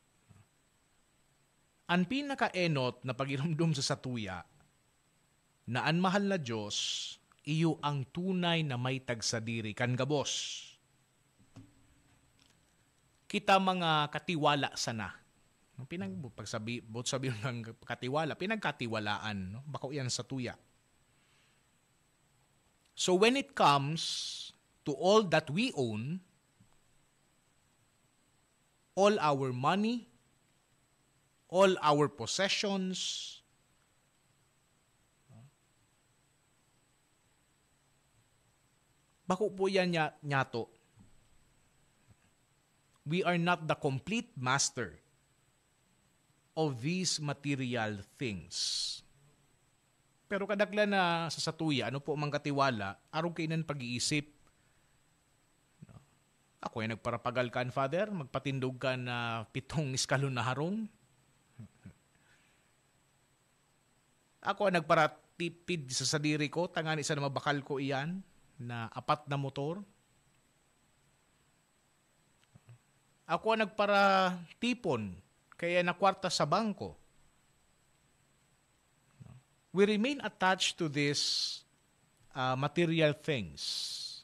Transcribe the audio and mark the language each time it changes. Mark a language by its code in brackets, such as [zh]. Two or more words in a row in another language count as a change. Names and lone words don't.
[bik] Ang pinaka-enot na pag-irumdum sa satuya na ang mahal na Diyos, iyo ang tunay na may tagsadiri kan gabos. Kita mga katiwala sana. Pagsabi ng katiwala, pinagkatiwalaan, no? Bako yan sa tuya. [en] So when it comes to all that we own, all our money, all our possessions, [bik] bako po yan nyato. [en] We are not the complete master of these material things. [bik] Pero kadakla na sa satuya, ano po mang katiwala, araw kainan pag-iisip. Ako ay nagparapagal kan, Father, magpatindog ka na 7 eskalon na harong. Ako ay nagparatipid sa sadiri ko, tangan isa na mabakal ko iyan, na 4 na motor. Ako ay nagparatipon, kaya nakwarta sa bangko. [en] We remain attached to these material things.